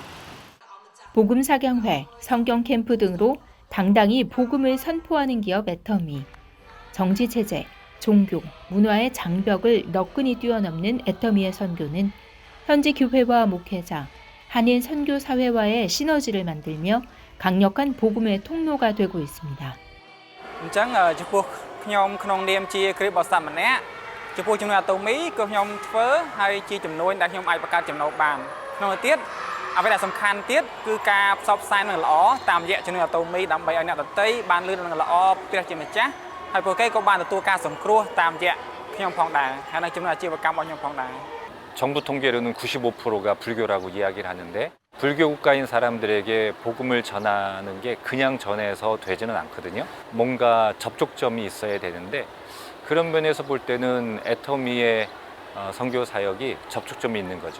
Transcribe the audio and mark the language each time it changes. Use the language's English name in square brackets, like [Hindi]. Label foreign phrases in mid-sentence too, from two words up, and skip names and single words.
[Korean] 복음사경회, 성경캠프 등으로 당당히 복음을 선포하는 기업 애터미, 정치체제, 종교, 문화의 장벽을 너끈히 뛰어넘는 애터미의 선교는 현지 교회와 목회자, 한인 선교사회와의 시너지를 만들며 강력한 복음의 통로가 되고 있습니다. [Khmer] អញ្ចឹងចំពោះខ្ញុំក្នុងនាមជាគ្រីស្ទបរិស័ទម្នាក់ចំពោះជំនួយអាតូមីក៏ខ្ញុំធ្វើហើយជាជំនួយដែលខ្ញុំអាចបង្កើតចំណូលបានក្នុងទៅទៀតអ្វីដែលសំខាន់ទៀតគឺការផ្សព្វផ្សាយនឹងល្អតាមរយៈជំនួយអាតូមីដើម្បីឲ្យអ្នកដទៃបានលឺនឹងល្អព្រះជាម្ចាស់ហើយពួកគេក៏បានទទួលការសង្គ្រោះតាមរយៈខ្ញុំផងដែរហើយនឹងជំនួយអាជីវកម្មរបស់ខ្ញុំផងដែរ [Korean] 정부 통계로는 95%가 불교라고 이야기를 하는데 불교 국가인 사람들에게 복음을 전하는 게 그냥 전해서 되지는 않거든요. 뭔가 접촉점이 있어야 되는데 그런 면에서 볼 때는 애터미의 선교 사역이 접촉점이 있는 거죠.